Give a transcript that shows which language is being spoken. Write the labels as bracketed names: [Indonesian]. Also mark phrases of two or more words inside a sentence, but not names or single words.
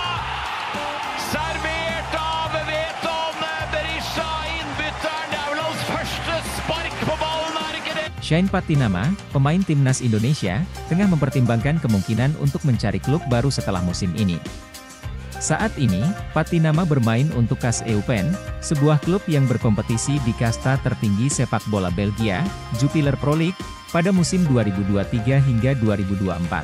[Norwegian] Servert av Veton Berisha, innbytteren. Det er vel hans første spark på ballen, er ikke det? [Indonesian] Shane Patinama, pemain timnas Indonesia, tengah mempertimbangkan kemungkinan untuk mencari klub baru setelah musim ini. Saat ini, Patinama bermain untuk KAS Eupen, sebuah klub yang berkompetisi di kasta tertinggi sepak bola Belgia, Jupiler Pro League, pada musim 2023 hingga 2024.